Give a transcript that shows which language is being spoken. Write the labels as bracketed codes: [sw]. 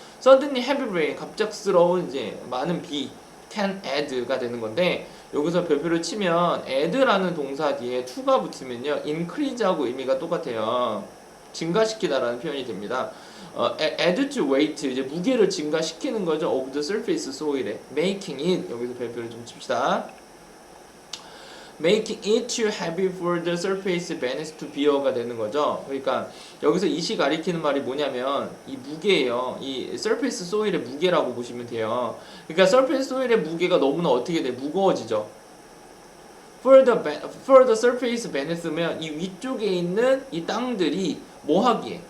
[ko] Suddenly heavy rain 갑작스러운 이제 많은 비 can add 가 되는 건데 여기서 별표를 치면 add라는 동사 뒤에 to가 붙으면요 increase하고 의미가 똑같아요. 증가시키다라는 표현이 됩니다. add to weight 이제 무게를 증가시키는 거죠. [en] of the surface soil에 making it 여기서 별표를 좀 칩시다. making it too heavy for the surface beneath to bear가 되는 거죠. [ko] 그러니까 여기서 이시 가리키는 말이 뭐냐면 이 무게예요. 이 surface soil의 무게라고 보시면 돼요. 그러니까 surface soil의 무게가 너무나 어떻게 돼? 무거워지죠. for the surface beneath 면 이 위쪽에 있는 이 땅들이 뭐 하기에?